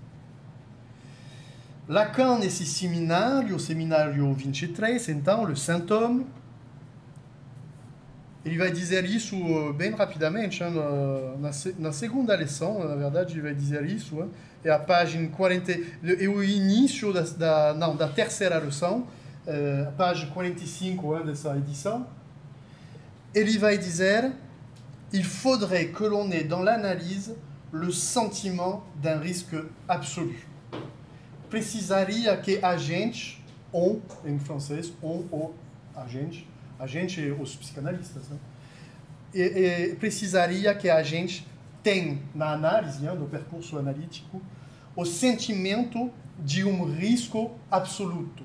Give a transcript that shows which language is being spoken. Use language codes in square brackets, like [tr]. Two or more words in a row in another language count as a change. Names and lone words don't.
[pt] Lacan, nesse seminário, o seminário 23, então, le Saint-Homme, ele vai dizer isso bem rapidamente, na segunda lição, na verdade, ele vai dizer isso, é a página 40, é o início da terceira lição, a página 45 dessa edição. Ele vai dizer: [fr] il faudrait que l'on ait dans l'analyse le sentiment d'un risque absolu. [pt] Precisaria que a gente, em francês, ou a gente é os psicanalistas, precisaria que a gente tem, na análise, no percurso analítico, o sentimento de um risco absoluto.